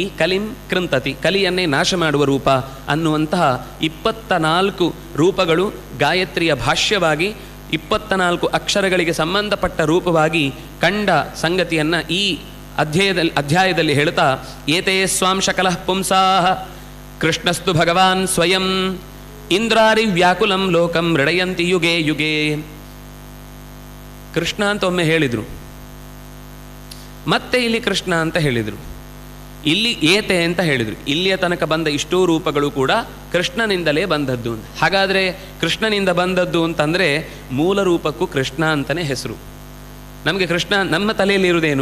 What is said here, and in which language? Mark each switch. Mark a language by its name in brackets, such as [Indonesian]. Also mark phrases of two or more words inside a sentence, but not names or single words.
[Sanskrit] ಕಲಿಂ ಕೃಂತತಿ, [Kannada] ಕಲಿಯನ್ನೇ ನಾಶ ಮಾಡುವ ರೂಪ ಅನ್ನುವಂತಹ 24 ರೂಪಗಳು ಗಾಯತ್ರಿಯ ಭಾಷ್ಯವಾಗಿ 24 ಅಕ್ಷರಗಳಿಗೆ ಸಂಬಂಧಪಟ್ಟ ರೂಪವಾಗಿ ಕಂಡ ಸಂಗತಿಯನ್ನು ಈ ಅಧ್ಯಾಯದಲ್ಲಿ ಹೇಳ್ತಾ [Sanskrit] ಏತೇ ಸ್ವಾಂ ಶಕಲಃ ಪುಂಸಾಃ ಕೃಷ್ಣಸ್ತು ಭಗವಾನ್ ಸ್ವಯಂ ಇಂದ್ರಾರಿ ವ್ಯಾಕುಲಂ ಲೋಕಂ ಮೃಡಯಂತಿ ಯುಗೇ ಯುಗೇ. [Kannada] ಕೃಷ್ಣ ಅಂತ ಒಮ್ಮೆ ಹೇಳಿದರು, ಮತ್ತೆ ಇಲ್ಲಿ ಕೃಷ್ಣ ಅಂತ ಹೇಳಿದರು, ಇಲ್ಲಿ ಏತೆ ಅಂತ ಹೇಳಿದರು. ಇಲ್ಲಿಯ ತನಕ ಬಂದ ಇಷ್ಟೂ ರೂಪಗಳು ಕೂಡ ಕೃಷ್ಣನಿಂದಲೇ ಬಂದದ್ದು. ಹಾಗಾದರೆ ಕೃಷ್ಣನಿಂದ ಬಂದದ್ದು ಅಂತಂದರೆ ಮೂಲ ರೂಪಕ್ಕೂ ಕೃಷ್ಣ ಅಂತಲೇ ಹೆಸರು. ನಮಗೆ ಕೃಷ್ಣ ನಮ್ಮ ತಲೆಯಲ್ಲಿ ಇರುವುದೇನು?